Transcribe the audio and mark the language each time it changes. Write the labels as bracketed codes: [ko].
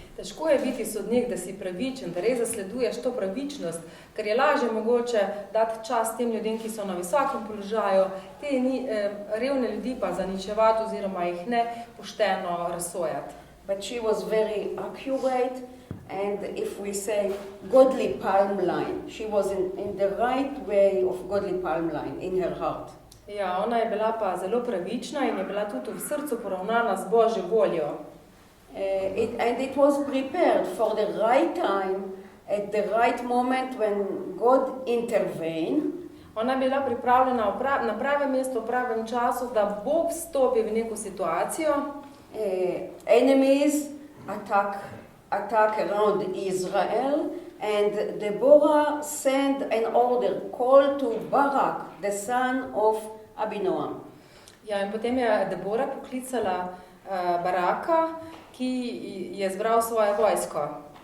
[sl] Težko je biti sodnik, da si pravičen, da res zasleduješ to pravičnost, ker je lažje mogoče dati čas tem ljudem, ki so na visokem položaju, te revne ljudi pa zaničevati oziroma jih ne pošteno razsojati. [en] But she was very accurate, and if we say godly palm line, she was in the right way of godly palm line in her heart. [sl] Ja, ona je bila pa zelo pravična in je bila tudi v srcu poravnana z Božjo voljo. [en] And it was prepared for the right time, at the right moment when God intervened. [sl] Ona je bila pripravljena na pravem mestu, v pravem času, da Bog vstopi v neko situacijo. [en] Enemies attack around Israel, and Deborah sent an order, call to Barak, the son of Abinoam. [sl] Ja, in potem je Debora poklicala Baraka, ki je zbral svoje vojsko.